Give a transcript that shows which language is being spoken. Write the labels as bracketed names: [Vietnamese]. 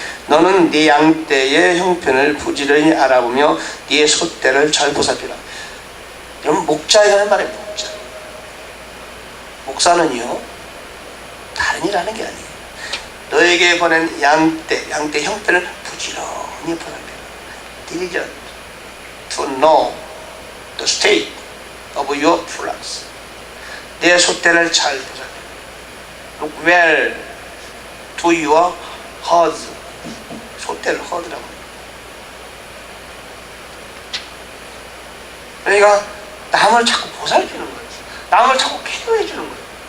[Korean] 너는 네 양떼의 형편을 부지런히 알아보며 네 소떼를 잘 보살피라. 여러분, 목자에 하는 말이에요. 목자. 목사는요 다른 일 하는 게 아니에요. 너에게 보낸 양떼 형편을 부지런히 보살피라. [English] Diligent to know the state of your flocks. [Korean] 내 소떼를 잘 보살피라. [English] Look well to your [Korean] 허드, 소떼를 허드라고. 그러니까 남을 자꾸 보살피는 거예요. 남을 자꾸 케어해 주는 거예요.